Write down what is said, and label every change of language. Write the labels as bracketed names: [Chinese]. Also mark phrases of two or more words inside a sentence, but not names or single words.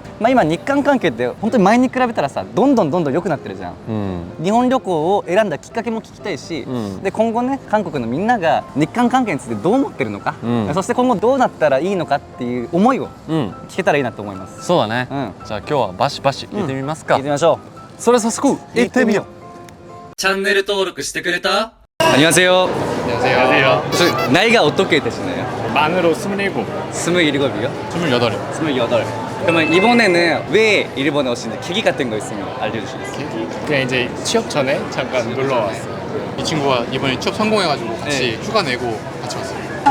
[Japanese] まあ今日韓関係って本当に前に比べたらさ、どんどん良くなってるじゃん、日本旅行を選んだきっかけも聞きたいし、で今後ね韓国のみんなが日韓関係についてどう思ってるのか、そして今後どうなったらいいのかっていう思いを聞けたらいいなと思います。そうだね、じゃあ今日はバシバシ聞いてみますか。聞いてみましょう。それ早速行ってみよう。チャンネル登録してくれた？ [Korean] 안녕하세요. 안녕하세요. 나이가 어떻게 되시나요? 만으로 27. 27이요? 28. 28. 그러면 이번에는 왜 일본에 오신지 계기 같은 거 있으면 알려주시겠어요? 그냥 이제 취업 전에 잠깐 놀러 왔어요. 이 친구가 이번에 취업 성공해가지고 같이 휴가 내고 같이 왔어요.